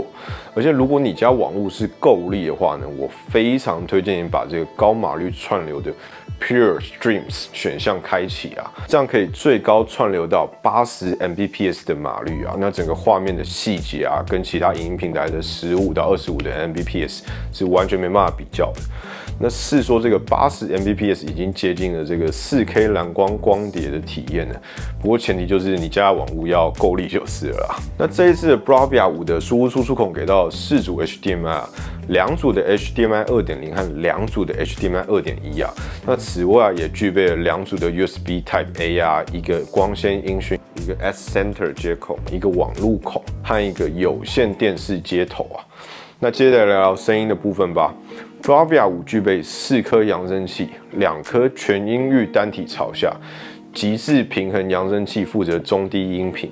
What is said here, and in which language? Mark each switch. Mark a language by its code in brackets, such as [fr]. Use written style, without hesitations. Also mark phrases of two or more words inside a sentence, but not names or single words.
[zh] 而且如果你家網絡是夠力的話呢，我非常推薦你把這個高碼率串流的 Pure Streams 選項開啟啊，這樣可以最高串流到80 Mbps 的碼率啊，那整個畫面的細節啊，跟其他影音平台的15到25的 Mbps 是完全沒辦法比較的。那是說這個80 Mbps 已經接近了這個 4K 藍光光碟的體驗了，不過前提就是你家的網絡要夠力就是了啦。那這一次的 Bravia 5的輸入輸出孔給到4組 HDMI 2 組的 HDMI 2.0 和2組的 HDMI 2.1啊。那此外也具備了2組的 USB Type A 啊，一個光纖音訊，一個 S Center 接口，一個網路孔和一個有線電視接頭啊。那接着來聊聊聲音的部分吧。Bravia 5具備4顆揚聲器，2顆全音域單體朝下，極致平衡揚聲器負責中低音頻。